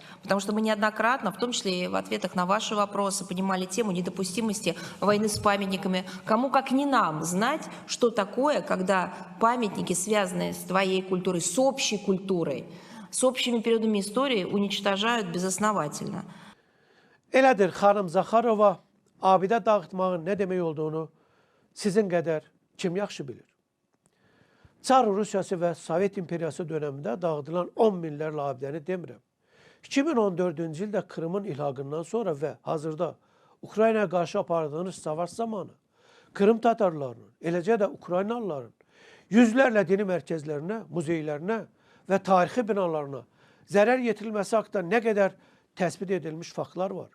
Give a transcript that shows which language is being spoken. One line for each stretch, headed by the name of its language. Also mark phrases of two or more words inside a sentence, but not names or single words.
Russian: Потому что мы неоднократно, в том числе и в ответах на ваши вопросы, поднимали тему недопустимости войны с памятниками. Кому, как не нам, знать, что такое, когда памятники, связанные с твоей культурой, с общей культурой, с общими периодами истории, уничтожают безосновательно.
Azerbaijani: Elədir, xanım Zaxarova, abidə dağıtmağın nə demək olduğunu sizin qədər kim yaxşı bilir? Çar Rusiyası və Sovet İmperiyası dönəmində dağıdılan 10 minlərlə abidəni demirəm. 2014-cü ildə Krımın ilhaqından sonra və hazırda Ukraynaya qarşı apardığınız savaş zamanı Krım tatarlarının, eləcə də Ukraynalıların yüzlərlə dini mərkəzlərinə, muzeylərinə və tarixi binalarına zərər yetirilməsi haqqında nə qədər təsbit edilmiş faktlar var.